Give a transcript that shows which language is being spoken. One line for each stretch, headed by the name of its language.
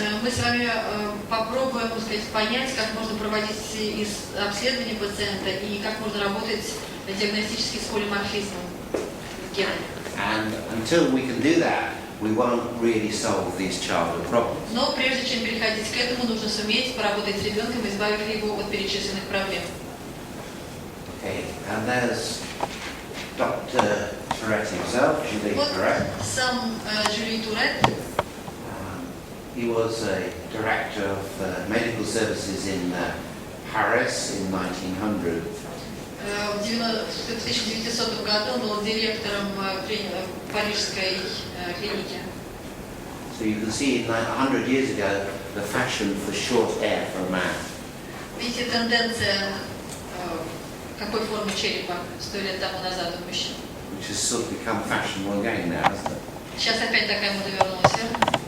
Russian: Мы с вами попробуем, так сказать, понять, как можно проводить обследование пациента и как можно работать диагностически с полиморфизмом гена.
English: And until we can do that, we won't really solve these childhood problems.
Russian: Но прежде чем переходить к этому, нужно суметь поработать с ребенком, избавив его от перечисленных проблем.
English: Okay, and there's Dr. Tourette himself, Julie
Russian: Вот
English: Tourette.
Russian: сам Жюли Туретт.
English: He was a director of medical services in Paris in 1900.
Russian: В 1900 году он был директором парижской клиники.
English: So you can see 100 years ago the fashion for short hair for a man.
Russian: Видите, тенденция какой формы черепа 100 лет тому назад у мужчин.
English: Which has sort of become fashionable again now, hasn't it?
Russian: Сейчас опять такая мода вернулась, верно?